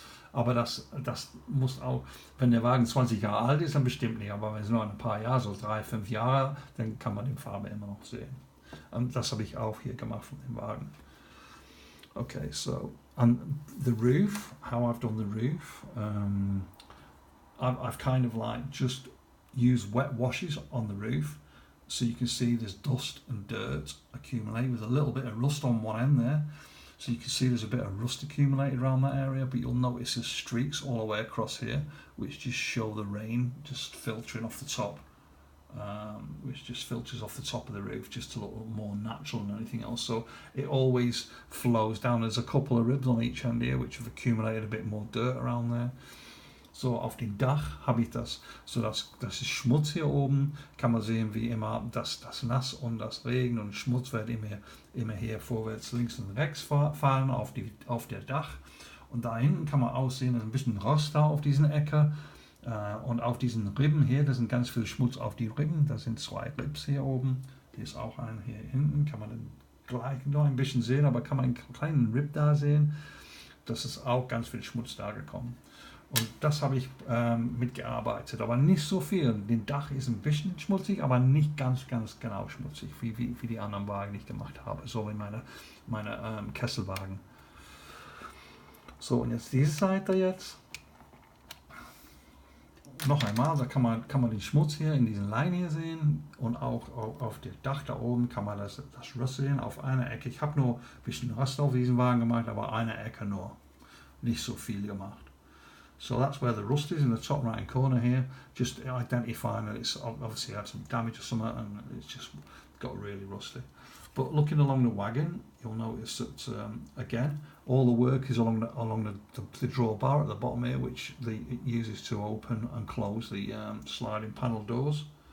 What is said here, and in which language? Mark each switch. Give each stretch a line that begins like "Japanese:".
German: Aber das muss auch, wenn der Wagen 20 Jahre alt ist, dann bestimmt nicht. Aber wenn es nur ein paar Jahre, so 3-5 Jahre, dann kann man die Farbe immer noch sehen. Und das habe ich auch hier gemacht von dem Wagen.
English: Okay, so, and the roof, how I've done the roof, I've kind of like just used wet washes on the roof, so you can see there's dust and dirt accumulated with a little bit of rust on one end there. So you can see there's a bit of rust accumulated around that area, but you'll notice there's streaks all the way across here, which just show the rain just filtering off the top, which just filters off the top of the roof just to look more natural than anything else. So it always flows down. There's a couple of ribs on each end here which have accumulated a bit more dirt around there.
German: So auf dem Dach habe ich das, so das ist Schmutz hier oben, kann man sehen, wie immer das Nass und das Regen und Schmutz wird immer hier vorwärts, links und rechts fahren auf der Dach. Und da hinten kann man auch sehen, da ist ein bisschen Rost da auf diesen Ecke, und auf diesen Ribben hier, da sind ganz viel Schmutz auf die Ribben, da sind 2 Ribs hier oben, hier ist auch ein hier hinten, kann man dann gleich noch ein bisschen sehen, aber kann man einen kleinen Rib da sehen, das ist auch ganz viel Schmutz da gekommen. Und das habe ich mitgearbeitet, aber nicht so viel. Das Dach ist ein bisschen schmutzig, aber nicht ganz genau schmutzig, wie die anderen Wagen, die ich gemacht habe, so wie meine Kesselwagen. So, und jetzt diese Seite jetzt. Noch einmal, da kann man den Schmutz hier in diesen Leinen hier sehen und auch auf dem Dach da oben kann man das Rust sehen auf einer Ecke. Ich habe nur ein bisschen Rust auf diesen Wagen gemacht, aber eine Ecke nur, nicht so viel gemacht.
English: So that's where the rust is in the top right hand corner here, just identifying that it's obviously had some damage or something and it's just got really rusty. But looking along the wagon, you'll notice that again, all the work is along the drawbar at the bottom here, which it uses to open and close the sliding panel doors.